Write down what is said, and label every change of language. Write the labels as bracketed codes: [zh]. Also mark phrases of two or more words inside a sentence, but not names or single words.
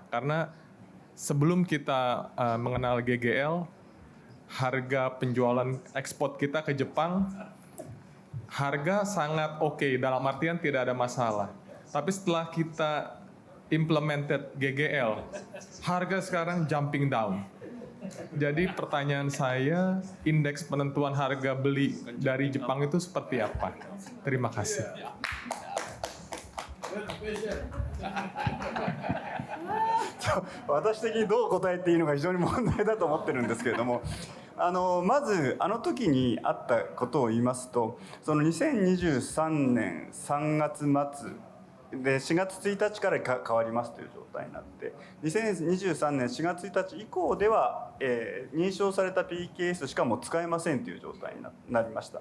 [id] Karena sebelum kita mengenal GGL, harga penjualan ekspor kita ke Jepang, harga sangat oke, dalam artian tidak ada masalah. Tapi setelah kita implemented GGL, harga sekarang [en] jumping down. [id] Jadi pertanyaan saya, indeks penentuan harga beli dari Jepang itu seperti apa? Terima kasih. [ja] 私的にどう答えていいのか非常に問題だと思ってるんですけれども、まずあの時にあったことを言いますと、その2023年3月末で4月1日から変わりますという状態になって、2023年4月1日以降では、認証された PKS しかもう使えませんという状態になりました。